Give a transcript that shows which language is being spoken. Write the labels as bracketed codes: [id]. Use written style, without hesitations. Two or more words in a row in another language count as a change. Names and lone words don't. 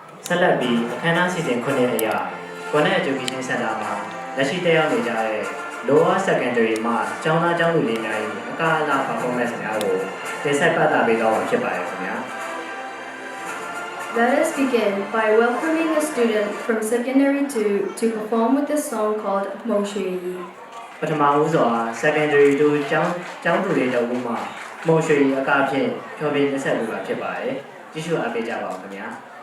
[my] ဆက်လက်ပြီးအခမ်းအနားစီစဉ်9ရက်အရာ Connect Education Center မှာလက်ရှိတက်ရောက်နေကြတဲ့ Lower Secondary မှာကျောင်းသားကျောင်းသူတွေများ၏အကအလ performance များကိုတင်ဆက်ပြသပေးသွားမှာဖြစ်ပါတယ်ခင်ဗျာ [en] Let us begin by welcoming a student from Secondary 2 to perform with the song called Mong Shui Yi. [my] ပထမဦးစွာ Secondary 2ကျောင်းသူတွေတို့မှာမော်ရွှေအကဖြင့်ဖြောပြတင်ဆက်ပေးမှာဖြစ်ပါတယ်ကြည့်ရှုအားပေးကြပါဦးခင်ဗျာ